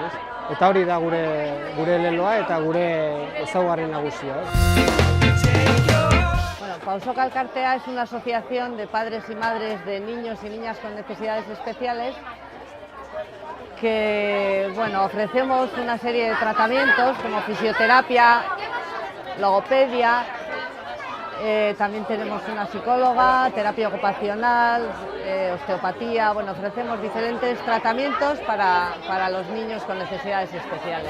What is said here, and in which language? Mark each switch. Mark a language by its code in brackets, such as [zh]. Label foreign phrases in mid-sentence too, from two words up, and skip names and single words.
[eu] Eta hori da gure leloa eta gure ezaugarri nagusia. [es] Pausoka Elkartea es una asociación de padres y madres de niños y niñas con necesidades especiales que ofrecemos una serie de tratamientos como fisioterapia, logopedia. También tenemos una psicóloga, terapia ocupacional, osteopatía, ofrecemos diferentes tratamientos para los niños con necesidades especiales.